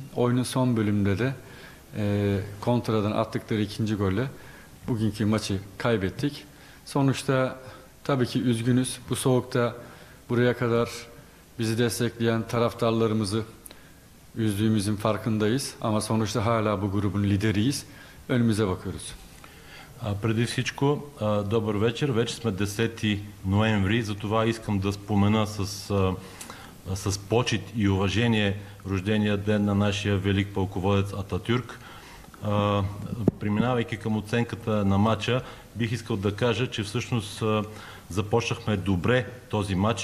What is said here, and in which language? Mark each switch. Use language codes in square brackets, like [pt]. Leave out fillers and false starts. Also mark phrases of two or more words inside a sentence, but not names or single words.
[tr] Oyunun son bölümünde de kontradan attıkları ikinci golle bugünkü maçı kaybettik. Sonuçta tabii ki üzgünüz. Bu soğukta buraya kadar bizi destekleyen taraftarlarımızı üzdüğümüzün farkındayız. Ama sonuçta hala bu grubun lideriyiz. Önümüze bakıyoruz. [bg] Преди всичко, добър вечер. Вече сме 10 ноември, затова искам да спомена с почет и уважение рождения ден на нашия велик пълководец Ататюрк. Преминавайки към оценката на матча, бих искал да кажа, че всъщност започнахме добре този матч.